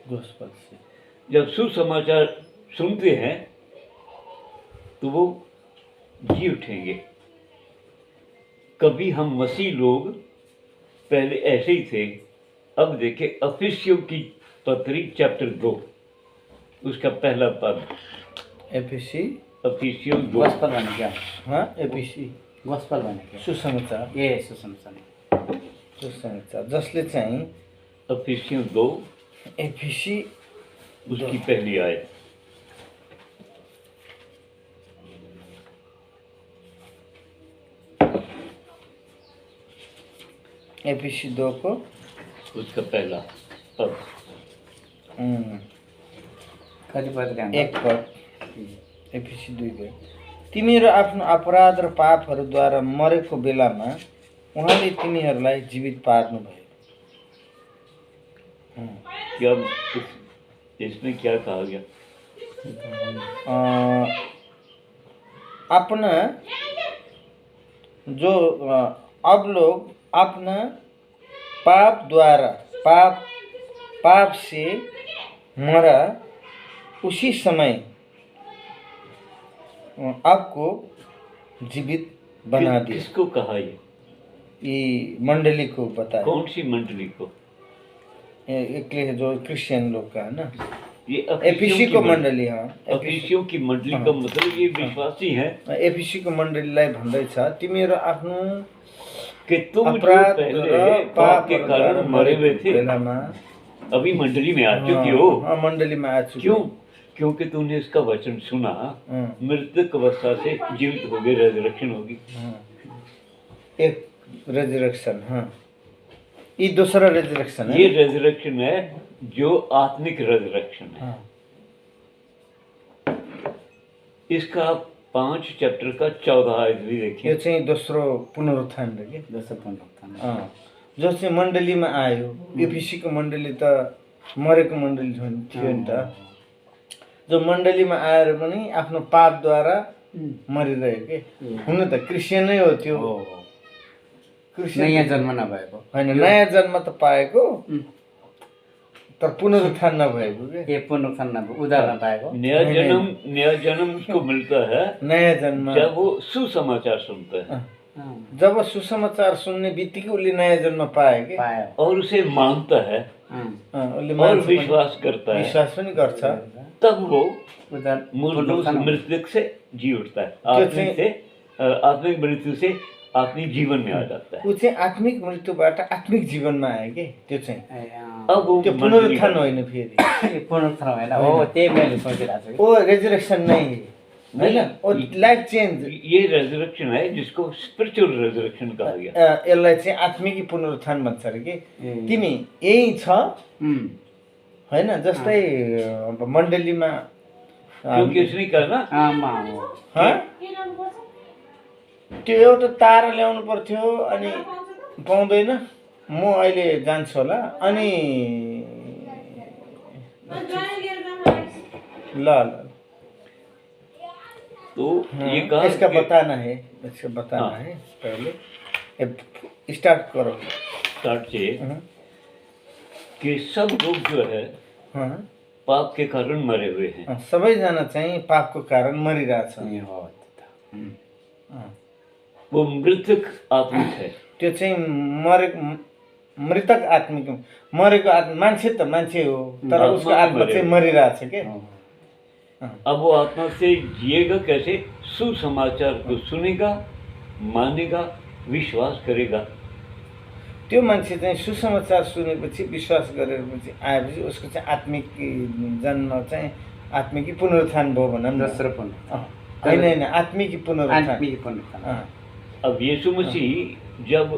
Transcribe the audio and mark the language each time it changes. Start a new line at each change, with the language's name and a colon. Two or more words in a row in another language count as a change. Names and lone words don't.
Hindi: जब सुसमाचार सुनते हैं तो वो जी उठेंगे। कभी हम मसीह लोग पहले ऐसे ही थे। अब देखें अफिसियों की पत्री चैप्टर 2, उसका पहला पद। अफिसियों 2। गोस्पल भने क्या? गोस्पल भने क्या?
Nepali: सुसमाचार। सुसमाचार जसले चाहिँ
Hindi: अफिसियों 2 एफिसी उसकी पहली आयत। एफिसी 2 को उसका पहला पद।
Nepali: कति पद? 1 पद। एफिसी 2 को, तिमीहरू आफ्नो अपराध र पापहरूद्वारा मरेको बेलामा उहाँले तिमीहरूलाई जीवित पार्नुभयो।
Hindi: क्या इसमें क्या कहा गया? अपना जो अब लोग अपना पाप द्वारा पाप से मरा, उसी समय आपको जीवित बना दिया। किसको कहा ये मंडली को बताया। कौन सी मंडली को? एक जो क्रिश्चियन लोग का है ना, ये एफिसी को मंडली। एफिसियों की मंडली का मतलब ये विश्वासी है।
Nepali: एफिसी को मंडलीलाई भन्दैछ, तिमीहरू आफ्नो
Hindi: कि तुम जो पहले पाप के कारण मरे हुए थे, अभी मंडली में आ चुके हो। मंडली में आ चुके। क्यों? क्योंकि तुमने इसका वचन सुना, मृतक अवस्था से जीवित हो गए, रेजरेक्शन होगी। एक रेजरेक्शन, ये दूसरा रेजरेक्शन है। ये रेजरेक्शन है जो आत्मिक रेजरेक्शन है। इसका 5 चैप्टर का 14 आयत भी देखिए।
Nepali: यो चाहिँ दोस्रो पुनरुत्थान हो के। दोस्रो पुनरुत्थान। जो चाहिँ मण्डलीमा आयो, एफिसीको मण्डली त मरेको मण्डली थियो नि त। जो मण्डलीमा आएर पनि आफ्नो पापद्वारा मरिरह्यो के। हुन त क्रिस्चियनै हो त्यो। नयाँ जन्म नभएको होइन, नयाँ जन्म त पाएको तर पुनरुत्थान नभएको के। ये पुनरुत्थान नभएको, उद्धार नपाएको।
Hindi: नया जन्म उसको मिलता है नया जन्म जब वो सुसमाचार सुनता है।
Nepali: जब सुसमाचार सुन्ने बित्तिकै उसले नयाँ जन्म पायो कि पायो
Hindi: और उसे मानता है
Nepali: उसले
Hindi: और
Nepali: मान्छ पनि,
Hindi: विश्वास करता है,
Nepali: विश्वास पनि गर्छ।
Hindi: तब वो उधर मूर्त मृत्यु से जी उठता है, आत्मिक मृत्यु से आत्मिक जीवन में आ जाता है।
Nepali: ऊ चाहिँ आत्मिक मृत्युबाट आत्मिक जीवनमा आयो कि त्यो चाहिँ।
Hindi: अब वो
Nepali: त्यो पुनरुत्थान होइन फेरि, ये पुनरुत्थान होइन हो, त्यही मैले सोचिरहेको छु ओ रेजरेक्सन नै होइन, ओ
English: life change.
Hindi: ये रेजरेक्शन है जिसको
English: spiritual resurrection
Hindi: कहा गया।
Nepali: यसलाई चाहिँ आत्मिकी पुनरुत्थान भन्छ अरे कि। तिमी यही छ होइन, जस्तै अब मण्डलीमा
Hindi: क्योंकि उसने कहा ना, हाँ?
Nepali: त्यो एउटा तारा ल्याउनु पर्थ्यो अनि पाउँदैन, म अहिले जान्छु होला, अनि ल ल
Hindi: तो ये कहा इसका कि- बताना है, इसका बताना है पहले, स्टार्ट करो। स्टार्ट से कि सब लोग जो है हाँ, पाप के कारण मरे हुए हैं।
Nepali: सबैजना चाहिँ पापको कारण मरिरहेछ। ए हो
Hindi: वो मृतक आत्मिक है।
Nepali: त्यो चाहिँ मृतक आत्मिक, मरेको आत्मा, मान्छे त मान्छे हो तर आत्मा उसको आत्मा
Hindi: मरे।
Nepali: चाहिँ मरिरहेछ के।
Hindi: अब वो आत्मा से जिएगा कैसे? सुसमाचार को सुनेगा, मानेगा, विश्वास करेगा।
Nepali: त्यो मान्छे चाहिँ सुसमाचार सुनेपछि विश्वास गरेपछि आएपछि उसको चाहिँ आत्मिक जन्म चाहिँ आत्मिकी पुनरुत्थान भयो भनौँ न। दोस्रो पुनः होइन होइन, आत्मिकी पुनरुत्थान आत्मिक पुनरुत्थान
Hindi: अब यीशु मसीह जब